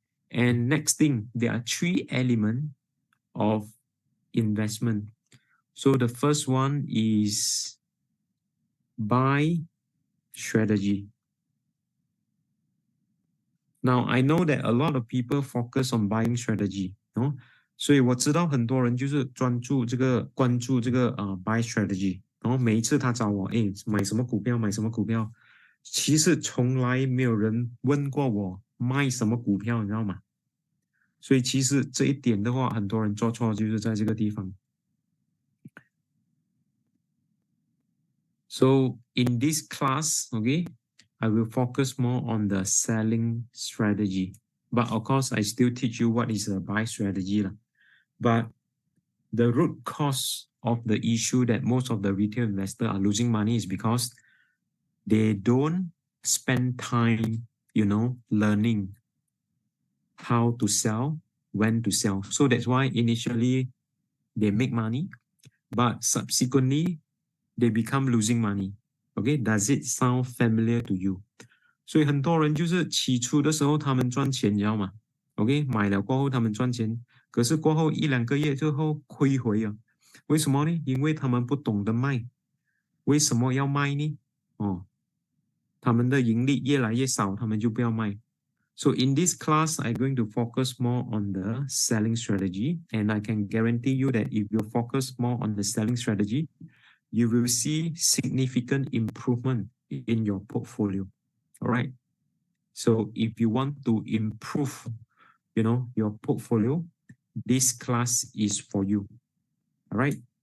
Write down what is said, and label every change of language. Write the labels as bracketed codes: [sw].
[en] And next thing, there are three elements of investment. So the first one is buy strategy. Now, I know that a lot of people focus on buying strategy, no? [zh] 所以我知道很多人就是关注这个buy strategy， 然后每一次他找我，买什么股票，买什么股票，其实从来没有人问过我卖什么股票，你知道吗？所以其实这一点的话，很多人做错就是在这个地方。 [en] So in this class, okay, I will focus more on the selling strategy. But of course, I still teach you what is a buy strategy. But the root cause of the issue that most of the retail investors are losing money is because they don't spend time, learning how to sell, when to sell. So that's why initially they make money, but subsequently they become losing money. Okay, does it sound familiar to you? [zh] 所以很多人就是起初的时候他们赚钱，你知道吗 ？OK， 买了过后他们赚钱，可是过后1-2个月之后亏回了。为什么呢？因为他们不懂得卖。为什么要卖呢？他们的盈利越来越少，他们就不要卖。 [en] So in this class, I'm going to focus more on the selling strategy, and I can guarantee you that if you focus more on the selling strategy, you will see significant improvement in your portfolio. All right. So if you want to improve, your portfolio, this class is for you. All right.